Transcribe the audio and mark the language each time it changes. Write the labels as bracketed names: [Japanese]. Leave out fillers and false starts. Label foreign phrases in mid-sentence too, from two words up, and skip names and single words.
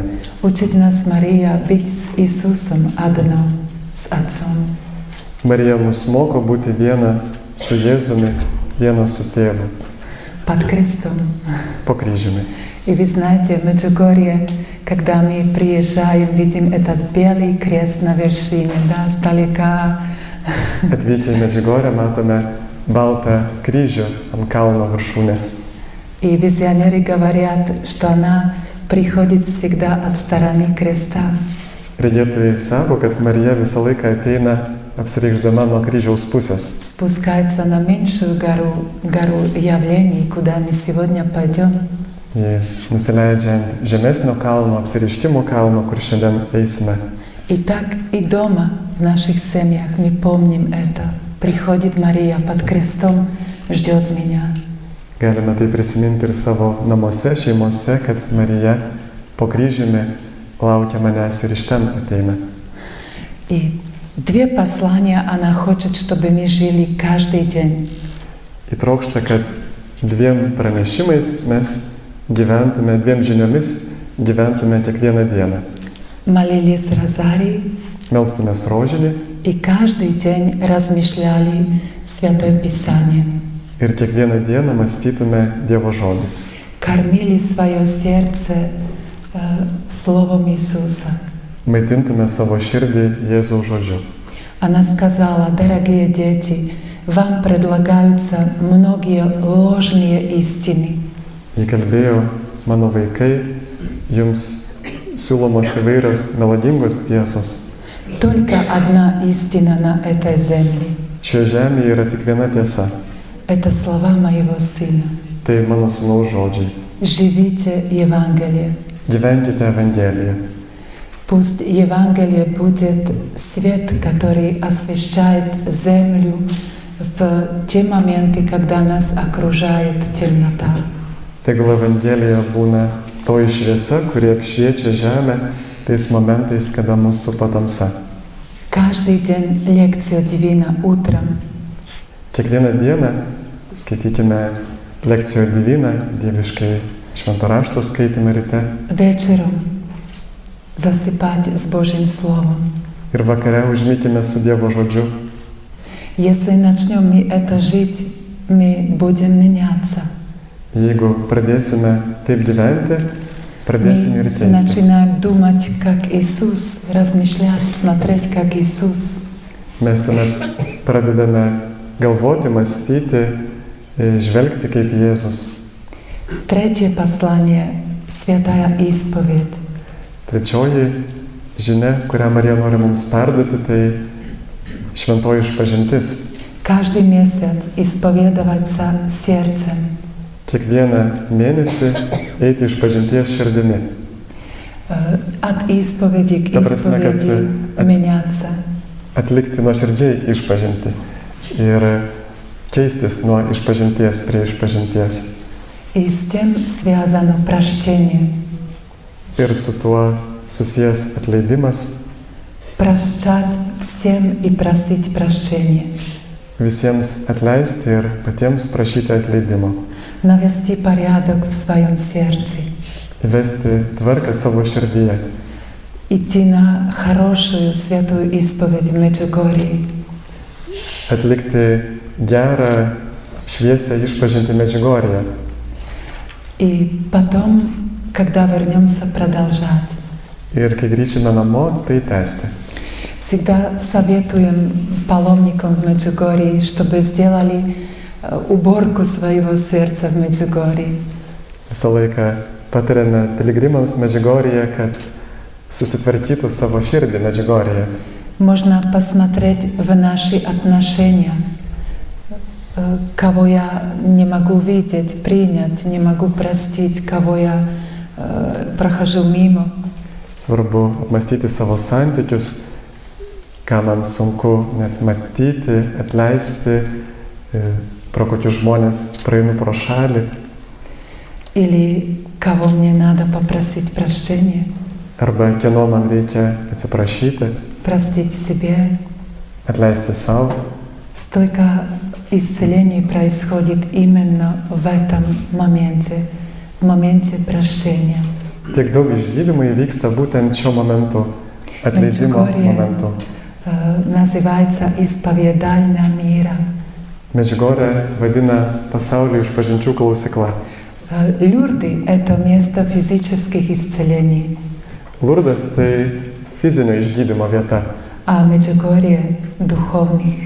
[Russian] Учит нас Мария быть с Иисусом одно, с Отцом. [Lithuanian] Marija mus moko būti viena su Jėzumi, viena su tėvu, [Russian] Под крестом. [Lithuanian] po kryžiumi. [Russian] И вы знаете, в Меджугорье, когда мы приезжаем, видим этот белый крест на вершине, да, сдалека. [Lithuanian] Atvykę į Medžiugorję matome baltą kryžių ant kalno viršūnės. [Russian] И визионеры говорят, что она приходит всегда от стороны креста. [Lithuanian] Regėtojai sako, kad Marija visą laiką ateina apsireikšdama nuo kryžiaus pusės. [Russian] Спускается на меньшую гору явлений, куда мы сегодня пойдем. [Lithuanian] Ji nusileidžia ant žemesnio kalno, apsireiškimo kalno, kur šiandien eisime. [Russian] И так и дома, в наших семьях, мы помним это. Приходит Мария под крестом, ждет меня. [Lithuanian] Galime tai prisiminti ir savo namuose, šeimose, kad Marija po kryžiumi laukia manęs ir iš ten ateina. [Russian] И две послания она хочет, чтобы мы жили каждый день. [Lithuanian] Įtrokšta, kad dviem pranešimais mes gyventume, dviem žiniomis gyventume kiekvieną dieną. [Russian] Молились розарий [Lithuanian] Melstumės rožinį [Russian] и каждый день размышляли Святое Писание. [Lithuanian] ir kiekvieną dieną mąstytume Dievo žodį. [Russian] Кормили свое сердце Словом Иисуса. [Lithuanian] Maitintume savo širdį Jėzaus žodžiu. [Russian] Она сказала: дорогие дети, вам предлагаются многие ложные истины. [Lithuanian] Ji kalbėjo, mano vaikai, jums siūlomos įvairios melodingos tiesos. [Russian] Только одна истина на этой земле. [Lithuanian] Šioje žemėje yra tik viena tiesa. [Russian] Это слова моего сына. [Lithuanian] Tai mano sūnaus žodžiai. [Russian] Живите Евангелие. [Lithuanian] Gyvenkite Evangeliją. [Russian] Пусть Евангелие будет свет, который освещает землю в те моменты, когда нас окружает темнота. [Lithuanian] Tegul Evangelija būna toji šviesa, kuri apšviečia žemę tais momentais, kada mūsų supa tamsa. [Russian] Каждый день [Latin] lectio divina [Russian] утром. [Lithuanian] Kiekvieną dieną skaitykime lekciją Diviną, dieviškai švento rašto skaitymą ryte. [Russian] Вечером засыпать с Божьим Словом. [Lithuanian] Ir vakare užmykime su Dievo žodžiu. [Russian] Если начнем мы это жить, мы будем меняться. [Lithuanian] Jeigu pradėsime taip gyventi, pradėsime ir [Russian] Мы [Lithuanian] keistis. [Russian] начинаем думать, как Иисус, размышлять, смотреть, как Иисус. [Lithuanian] Mes tuomet pradedame galvoti, mąstyti, žvelgti kaip Jėzus. [Russian] Третье послание – Святая исповедь. [Lithuanian] Trečioji žinia, kurią Marija nori mums perduoti, tai šventoji išpažintis. [Russian] Каждый месяц исповедоваться сердцем. [Lithuanian] Kiekvieną mėnesį eiti išpažinties širdimi. [Russian] От исповеди к [Lithuanian] Ta prasme, kad [Russian] исповеди меняться. [Lithuanian] atlikti nuoširdžiai išpažinti ir keistis nuo išpažinties prie išpažinties. [Russian] И с тем связано прощение. [Lithuanian] Ir su tuo susijęs atleidimas, [Russian] Прощать всем и просить прощения. [Lithuanian] visiems atleisti ir patiems prašyti atleidimo. [Russian] Навести порядок в своем сердце. [Lithuanian] Įvesti tvarką savo širdyje. [Russian] Идти на хорошую святую исповедь в Меджугорье. [Lithuanian] Atlikti gerą, šviesią išpažinti Medžiugorje. [Russian] И потом, когда вернемся, продолжать. [Lithuanian] Ir kai grįšime namo, tai tęsti. [Russian] Всегда советуем паломникам в Меджугорье, чтобы сделали уборку своего сердца в Меджугорье. [Lithuanian] Visą laiką patariame piligrimams Medžiugorje, kad susitvarkytų savo širdį Medžiugorje. [Russian] Можно посмотреть в наши отношения, кого я не могу видеть, принять, не могу простить, кого я прохожу мимо. [Lithuanian] Svarbu apmastyti savo santykius, ką man sunku net matyti, atleisti, pro kokius žmonės praeinu pro šalį, [Russian] или кого мне надо попросить прощения, [Lithuanian] arba kieno man reikia atsiprašyti, [Russian] простить себе. [Lithuanian] atleisti savo. [Russian] Столько исцелений происходит именно в этом моменте, в моменте прощения. [Lithuanian] Tiek daug išgydymų įvyksta būtent šiuo momentu, atleidimo momentu. [Russian] Называется исповедальня мира. [Lithuanian] Medžiugorė vadina pasaulio išpažinčių klausykla. [Russian] Люрды — это место физических исцелений, [Lithuanian] Lurdas tai fizinio išgydymo vieta, [Russian] а Меджугорье — духовных,